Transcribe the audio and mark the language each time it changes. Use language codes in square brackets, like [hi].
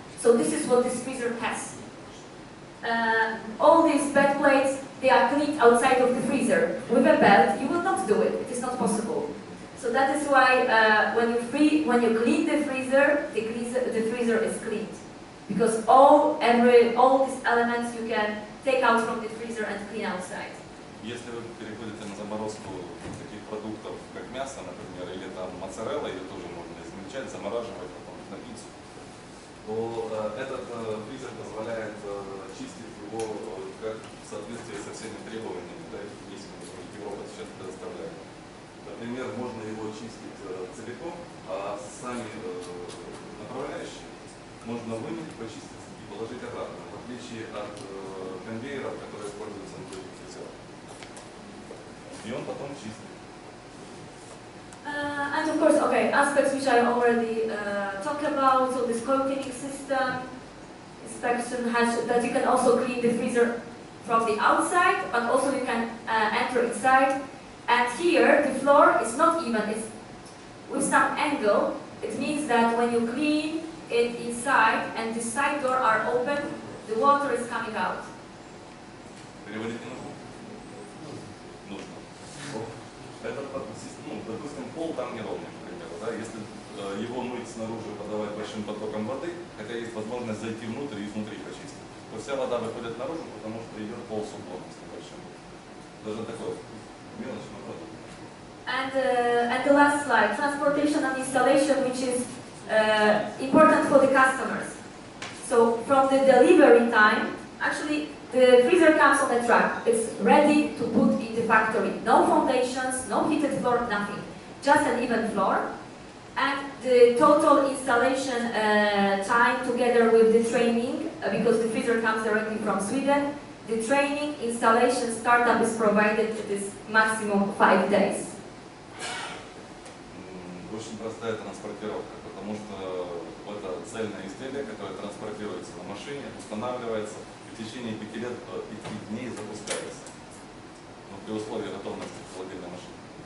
[en] So this is what this freezer has. All these bed plates, they are cleaned outside of the freezer. With a belt, you will not do it. It is not possible. So that is why when you clean the freezer is cleaned, because all these elements you can take out from the freezer and clean outside. [ru] Если вы переходите на заморозку таких продуктов, как мясо, например, или там моцарелла, ее тоже можно измельчать, замораживать потом на пиццу, то этот фризер позволяет чистить его в соответствии со всеми требованиями, да, которые Европа сейчас предоставляет. Например, можно его чистить целиком, а сами направляющие можно вымыть, почистить и положить обратно, в отличие от конвейеров, которые используются на других фрезерах. И он потом чистит. [en] And of course, okay, aspects which I already talked about, so this cold cleaning system, inspection has that you can also clean the freezer from the outside, but also you can enter inside. And here, the floor is not even, it's with some angle. It means that when you clean it inside and the side door are open, the water is coming out. [ru] Переводить не нужно? Нужно. Допустим, пол там неровный, к примеру, да? Если его мыть снаружи, подавать большим потоком воды, хотя есть возможность зайти внутрь и изнутри почистить, то вся вода выходит наружу, потому что идет пол с уклоном с небольшим. Даже такой мелочь, но продукт. [en] And the last slide, transportation and installation, which is important for the customers. So from the delivery time, actually the freezer comes on a truck. It's ready to put in the factory. No foundations, no heated floor, nothing. Just an even floor. And the total installation time together with the training, because the freezer comes directly from Sweden, the training, installation, startup is provided. It is maximum 5 days. [ru] Очень простая транспортировка, потому что это цельное изделие, которое транспортируется на машине, устанавливается и в течение 5 дней запускается. Но при условии готовности холодильной машины.